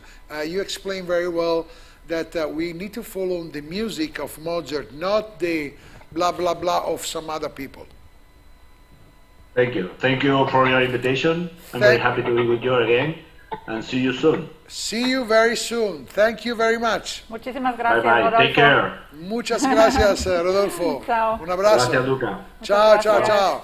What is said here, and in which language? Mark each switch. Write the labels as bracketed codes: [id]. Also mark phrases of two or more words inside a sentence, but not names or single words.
[en] You explain very well that we need to follow the music of Mozart, not the blah blah blah of some other people. Thank you. Thank you for your invitation. I'm very happy to be with you again, and see you soon. See you very soon. Thank you very much. [es] Muchísimas [en] Bye [es] gracias, [en] bye. [es] Rodolfo. [en] Take care. [es] Muchas gracias, Rodolfo. [it] Ciao. [es] Un abrazo. Gracias, Luca. [it] Ciao, ciao, [es] Gracias. [it] ciao.